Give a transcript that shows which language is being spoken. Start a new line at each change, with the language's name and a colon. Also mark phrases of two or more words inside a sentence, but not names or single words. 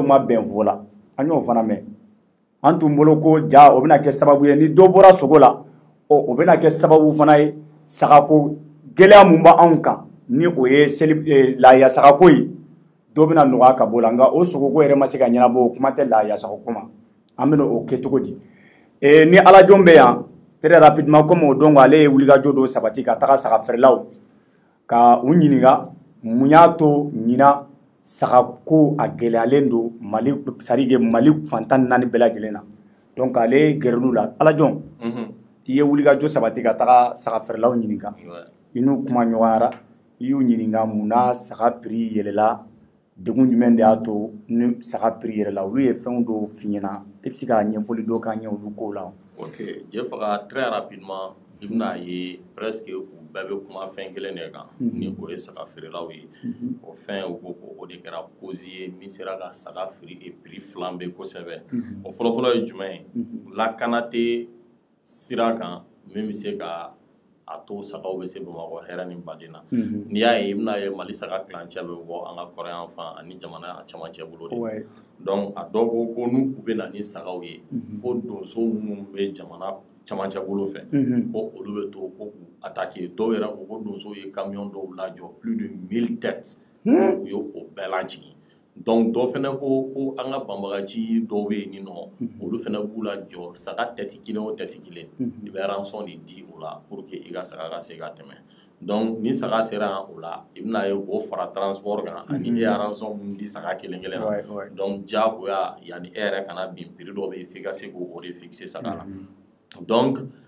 Bambara: ma bɛn fɔ la an y'o fana mɛn an tun bolo ko ja o bɛna kɛ sababu ye ni dɔ bɔra sogo la o bɛna kɛ sababu fana ye sagako gɛlɛya mun b'anw kan ni o ye lahiya sagako ye dɔ bɛna nɔgɔya ka bɔ la nka o sogoko yɛrɛ ma se ka ɲɛnabɔ o kuma tɛ lahiya sagako ma an bɛna o kɛ cogo di ni Alajon bɛ yan
French: très rapidement comme
Bambara: o don ale ye wulikajɔ dɔ sabati ka taga saga feerelaw ka u ɲininka mun y'a to ɲina sagako a gɛlɛyalen don Mali
French: c'est-à-dire
Bambara: Mali fantan naani bɛɛ lajɛlen na donc ale gɛrɛl'u la Alajon i ye wulikajɔ sabati ka taga saga feerelaw ɲininka i n'u kuma ɲɔgɔnyara i y'u ɲininka mun na saga prix yɛlɛla degun jumɛn de y'a to ni saga prix yɛlɛla olu ye fɛnw dɔw f'i ɲɛna i bɛ se ka ɲɛfɔli dɔ k'an ye olu kow la. Ok, je faga
French: très rapidement
Bambara: i bɛna ye presque u bɛɛ bɛ kuma fɛn kelen de kan ni o ye saga feerelaw ye o fɛn u ko ko o de kɛra cause ye min sera ka saga
French: prix flamber
Bambara: kosɛbɛ o fɔlɔfɔlɔ ye jumɛn ye lakana tɛ sira kan min bɛ se ka a to sagaw bɛ se Bamakɔ hɛrɛ ni baden na n'i y'a ye i bɛna ye Mali saga kilancɛ bɛ bɔ an ka kɔrɔyan fan ani jamana cɛmancɛ bolo de donc a dɔw ko n'u bɛ na ni sagaw ye ko donso minnu bɛ jamana cɛmancɛ bolo fɛ ko olu bɛ to ko k'u attaquer dɔw yɛrɛ ko ko donso ye camion dɔw lajɔ
French: plus de 1000
Bambara: têtes u ye o bɛɛ lajigin donc dɔ fɛnɛ ko an ka banbagaci dɔw bɛ yen ni nɔ olu fɛnɛ b'u la jɔ saga tɛti kelen o tɛti kelen i bɛ rançon de di o la
French: pour que
Bambara: i ka saga ka se ka tɛmɛ donc ni saga sera o la i bɛna ye o fara transport kan ani e ya rançon mun di saga kelen kelen na donc diyagoya yanni e yɛrɛ kana bin prix dɔ bɛ yen f'i ka se k'o de fixer saga la donc